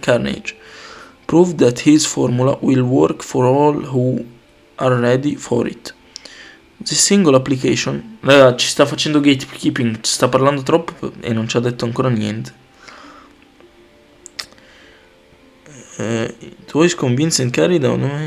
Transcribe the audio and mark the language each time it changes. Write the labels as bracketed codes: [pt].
[en] Carnegie proved that his formula will work for all who are ready for it. The single application... [it] Raga, ci sta facendo gatekeeping, ci sta parlando troppo e non ci ha detto ancora niente. [en] It was convinced and carried out...